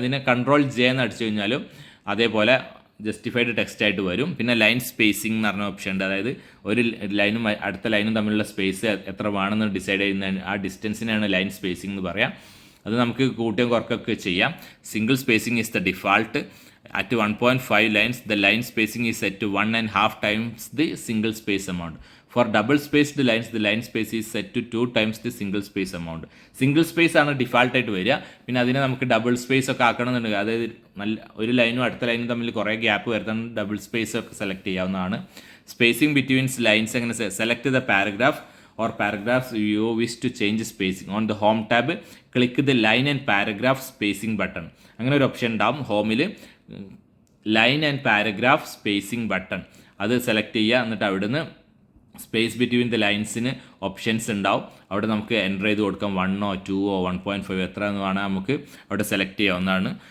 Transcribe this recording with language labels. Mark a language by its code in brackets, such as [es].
[ml] അതിനെ Ctrl+J എന്ന് അടിച്ചു കഴിഞ്ഞാലും അതേപോലെ ജസ്റ്റിഫൈഡ് ടെക്സ്റ്റ് ആയിട്ട് വരും. പിന്നെ ലൈൻ സ്പേസിംഗ് എന്ന് പറഞ്ഞ ഓപ്ഷൻ ഉണ്ട്. അതായത് ഒരു ലൈനും അടുത്ത ലൈനും തമ്മിലുള്ള സ്പേസ് എത്ര വേണമെന്ന് ഡിസൈഡ് ചെയ്യുന്ന ആ ഡിസ്റ്റൻസിനാണ് ലൈൻ സ്പേസിംഗ് എന്ന് പറയാം. അത് നമുക്ക് കൂട്ടുകയും കുറയ്ക്കുകയൊക്കെ ചെയ്യാം. [en] Single spacing is the default. At 1.5 lines, the line spacing is set to 1.5 times the single space amount. For double spaced lines, the line space is set to 2 times the single space amount. [ml] Single space ആണ് ഡിഫാൾട്ടായിട്ട് വരിക. പിന്നെ അതിനെ നമുക്ക് double space ഒക്കെ ആക്കണമെന്നുണ്ടെങ്കിൽ, അതായത് ഒരു ലൈനും അടുത്ത ലൈനും തമ്മിൽ കുറേ ഗ്യാപ്പ് വരുത്താൻ ഡബിൾ സ്പേസ് ഒക്കെ സെലക്ട് ചെയ്യാവുന്നതാണ്. [en] Spacing betweens lines എങ്ങനെ select the paragraph or paragraphs you wish to change spacing. On the home tab, click the line and paragraph spacing button. [ml] അങ്ങനെ ഒരു ഓപ്ഷൻ ഉണ്ടാവും ഹോമിൽ, line and paragraph spacing button. അത് select ചെയ്യുക. എന്നിട്ട് അവിടുന്ന് സ്പേസ് ബിറ്റ്വീൻ ദ ലൈൻസിന് ഓപ്ഷൻസ് ഉണ്ടാവും. അവിടെ നമുക്ക് എൻ്റർ ചെയ്ത് കൊടുക്കാം 1 2 1.5 എത്ര എന്ന് വേണം നമുക്ക് അവിടെ സെലക്ട് ചെയ്യാവുന്നതാണ്.